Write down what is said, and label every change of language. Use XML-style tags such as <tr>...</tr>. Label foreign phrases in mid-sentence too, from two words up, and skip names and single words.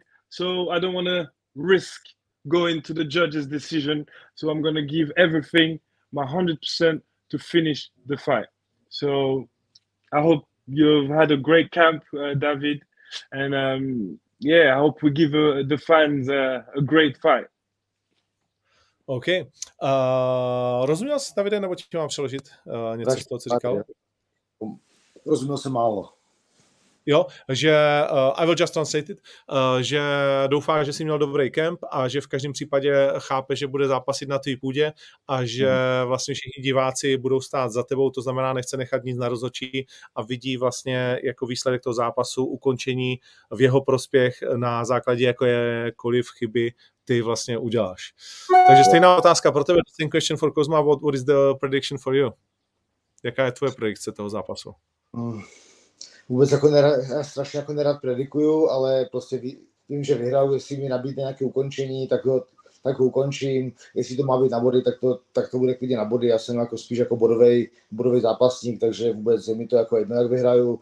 <en>So I don't want to risk going to the judge's decision. So I'm going to give everything, my 100% to finish the fight. So I hope you've had a great camp, David. And yeah, I hope we give the fans a great fight. OK.</en> <cs>Rozuměl jsi, Davide, nebo ti mám přeložit něco z toho, co říkal? Rozuměl jsem málo. Jo, že</cs> <en>I will just translate it,</en> <cs>že doufá, že jsi měl dobrý kemp a že v každém případě chápe, že bude zápasit na tvý půdě a že vlastně všichni diváci budou stát za tebou, to znamená, nechce nechat nic na rozhodčí a vidí vlastně jako výsledek toho zápasu ukončení v jeho prospěch na základě jakékoliv chyby ty vlastně uděláš. Takže stejná otázka pro tebe,</cs> <en>same question for Kozma, what is the prediction for you?</en> <cs>Jaká je tvoje predikce toho zápasu? vůbec jako nerad, já strašně jako nerad predikuju, ale prostě vím, že vyhraju, jestli mi nabídne nějaké ukončení, tak ho ukončím, jestli to má být na body, tak to bude klidně na body, já jsem jako spíš jako bodový zápasník, takže vůbec je mi to jako jedno, jak vyhraju.</cs>